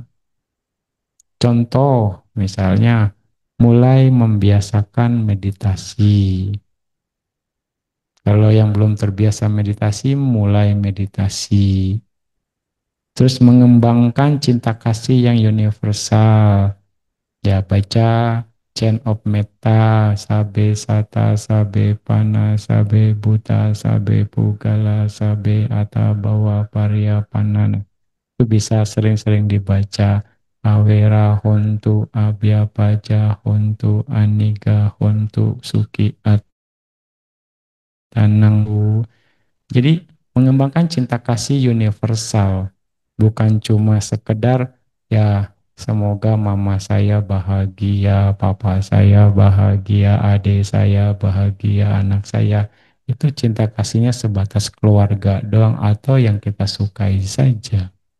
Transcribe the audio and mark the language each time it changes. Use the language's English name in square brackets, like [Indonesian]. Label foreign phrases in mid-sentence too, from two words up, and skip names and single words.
[Indonesian] Contoh, misalnya, mulai membiasakan meditasi. Kalau yang belum terbiasa meditasi, mulai meditasi. Terus mengembangkan cinta kasih yang universal. Ya, baca [Pali] Chain of Metta, Sabe Sata, Sabe Pana, Sabe Buta, Sabe Pugala, Sabe Ata Bawa Parya Panana. [Indonesian] Itu bisa sering-sering dibaca. [Pali] Awera Hontu, Abya Paja Hontu, Aniga Hontu, Suki Atanang. [Indonesian] Jadi mengembangkan cinta kasih universal, bukan cuma sekedar ya semoga mama saya bahagia, papa saya bahagia, adik saya bahagia, anak saya. Itu cinta kasihnya sebatas keluarga doang atau yang kita sukai saja.